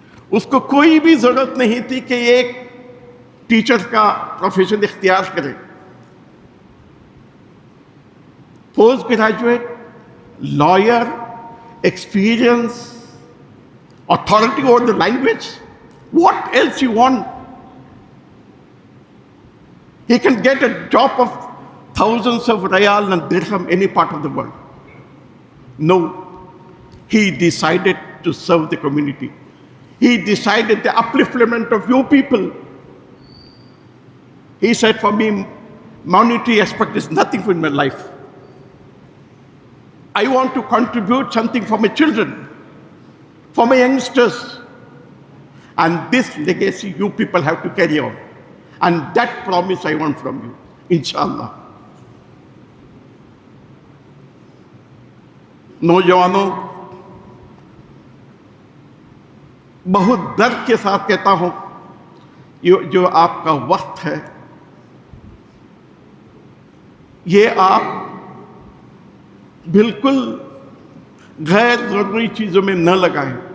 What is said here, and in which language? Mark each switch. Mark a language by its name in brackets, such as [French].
[Urdu] اس کو کوئی بھی ضرورت نہیں تھی کہ ایک ٹیچر کا پروفیشن اختیار کرے. [English] Post graduate, lawyer, experience, authority over the language. What else you want? He can get a job of thousands of riyal and dirham any part of the world. No, he decided to serve the community. He decided the upliftment of you people. He said, for me, monetary aspect is nothing in my life. I want to contribute something for my children, for my youngsters. And this legacy you people have to carry on. And that promise I want from you, inshallah. [Urdu] نوجوانوں، بہت درد کے ساتھ کہتا ہوں، جو آپ کا وقت ہے، یہ آپ بالکل غیر ضروری چیزوں میں نہ لگائیں.